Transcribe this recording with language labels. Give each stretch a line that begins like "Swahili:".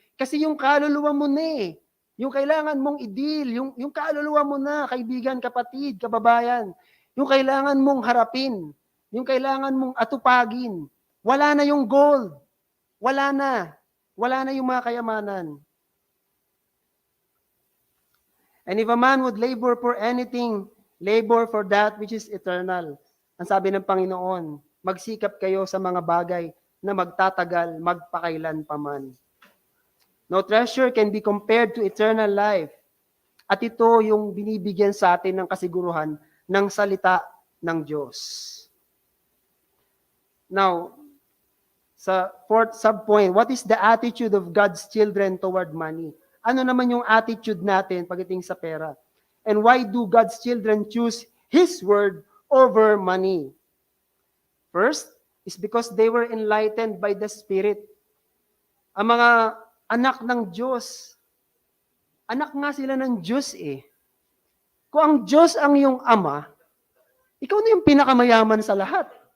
Filipino: Kasi yung kaluluwa mo na eh. Yung kailangan mong i-deal, yung kaluluwa mo na, kaibigan, kapatid, kababayan. Yung kailangan mong harapin. Yung kailangan mong atupagin. Wala na yung gold. Wala na. Wala na yung mga kayamanan.
English: And if a man would labor for anything, labor for that which is eternal.
Filipino: Ang sabi ng Panginoon, magsikap kayo sa mga bagay na magtatagal, magpakailan paman.
English: No treasure can be compared to eternal life.
Filipino: At ito yung binibigyan sa atin ng kasiguruhan ng salita ng Diyos.
English: Now, sa fourth subpoint, what is the attitude of God's children toward money?
Filipino: Ano naman yung attitude natin pagdating sa pera?
English: And why do God's children choose His word over money? First, is because they were enlightened by the Spirit.
Filipino: Ang mga anak ng Diyos, anak nga sila ng Diyos eh. Kung ang Diyos ang iyong ama, ikaw na yung pinakamayaman sa lahat.